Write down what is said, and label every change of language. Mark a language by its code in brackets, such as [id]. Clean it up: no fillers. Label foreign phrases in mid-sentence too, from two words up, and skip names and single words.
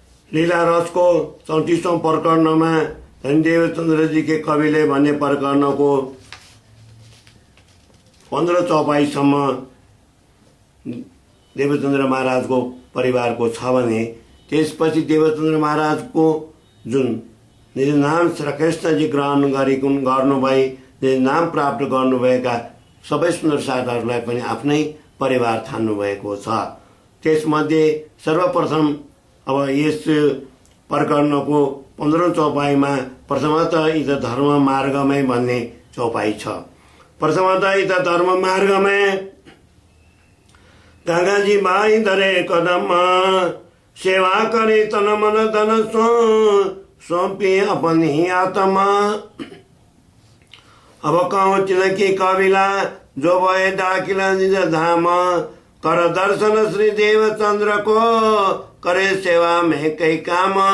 [ne] लीला रस को 34वां प्रकरण में धनी देवचंद्र जी के कविले भन्ने प्रकरण को 15 चौपाईसम्म देवचंद्र महाराज को परिवार को छ भने त्यसपछि देवचंद्र महाराज को जुन निज नाम श्री कृष्ण जी ग्रहण गर्नुभई निज नाम प्राप्त गर्नुभएका सबै सुन्दर साथहरूलाई पनि आफ्नै परिवार ठान्नु भएको छ। त्यसमध्ये सर्वप्रथम अब यस प्रकरणको 15औं चौपाईमा [hi] प्रथमतः इत धर्म मार्गमै [ne] भन्ने चौपाई छ। [hi] प्रथमतः इत धर्म मार्गमै गंगाजी बाई धरे कदम सेवा करे तन मन धन सौंपे अपनी आत्मा। अब कहूँ तिनकी कविला जो भए डाकिला निज धाम कर दर्शन श्री देवचंद्र को करे सेवा में कई काम।